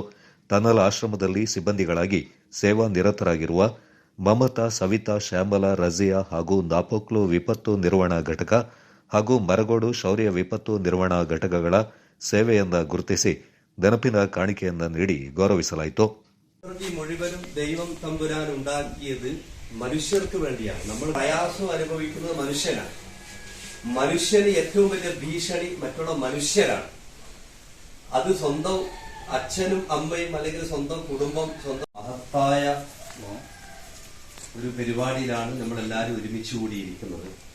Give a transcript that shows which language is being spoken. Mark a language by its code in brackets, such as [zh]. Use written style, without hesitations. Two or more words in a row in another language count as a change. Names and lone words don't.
[kn] ತನಲ್ ಆಶ್ರಮದಲ್ಲಿ ಸಿಬ್ಬಂದಿಗಳಾಗಿ ಸೇವಾ ನಿರತರಾಗಿರುವ ಮಮತಾ, ಸವಿತಾ, ಶ್ಯಾಮಲಾ, ರಜಿಯಾ ಹಾಗೂ ನಾಪೋಕ್ಲು ವಿಪತ್ತು ನಿರ್ವಹಣಾ ಘಟಕ ಹಾಗೂ ಮರಗೋಡು ಶೌರ್ಯ ವಿಪತ್ತು ನಿರ್ವಹಣಾ ಘಟಕಗಳ ಸೇವೆಯನ್ನ ಗುರುತಿಸಿ ನೆನಪಿನ ಕಾಣಿಕೆಯನ್ನ ನೀಡಿ ಗೌರವಿಸಲಾಯಿತು. [ml] മുഴുവനും ദൈവം തമ്പുരാൻ ഉണ്ടാക്കിയത് മനുഷ്യർക്ക് വേണ്ടിയാണ്. നമ്മൾ പ്രയാസം അനുഭവിക്കുന്നത് മനുഷ്യനാണ്. മനുഷ്യന് ഏറ്റവും വലിയ ഭീഷണി മറ്റുള്ള മനുഷ്യരാണ്. അത് സ്വന്തം അച്ഛനും അമ്മയും അല്ലെങ്കിൽ സ്വന്തം കുടുംബം, സ്വന്തം മഹത്തായ ഒരു പരിപാടിയിലാണ് നമ്മളെല്ലാവരും ഒരുമിച്ച് കൂടിയിരിക്കുന്നത്.